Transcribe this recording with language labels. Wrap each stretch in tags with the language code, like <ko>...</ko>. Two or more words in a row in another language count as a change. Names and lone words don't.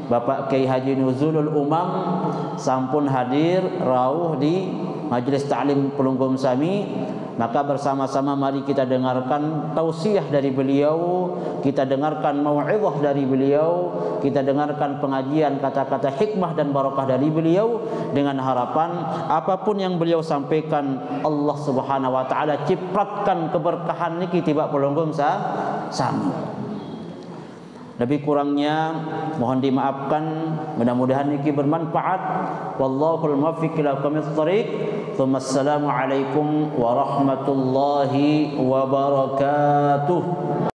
<id>Bapak Kiai Haji Nuzulul Umam sampun hadir rawuh di Majelis Ta'lim Pelunggum Sami, maka bersama-sama mari kita dengarkan tausiah dari beliau, kita dengarkan mau'izah dari beliau, kita dengarkan pengajian kata-kata hikmah dan barakah dari beliau, dengan harapan apapun yang beliau sampaikan</id> <ar>الله سبحانه وتعالى</ar> <id>cipratkan keberkahan niki tiba Pelunggum Sami. Lebih kurangnya mohon dimaafkan, mudah-mudahan niki bermanfaat.</id> <ar>والله الموفق إلى أقوم الطريق السلام عليكم ورحمة الله وبركاته.</ar>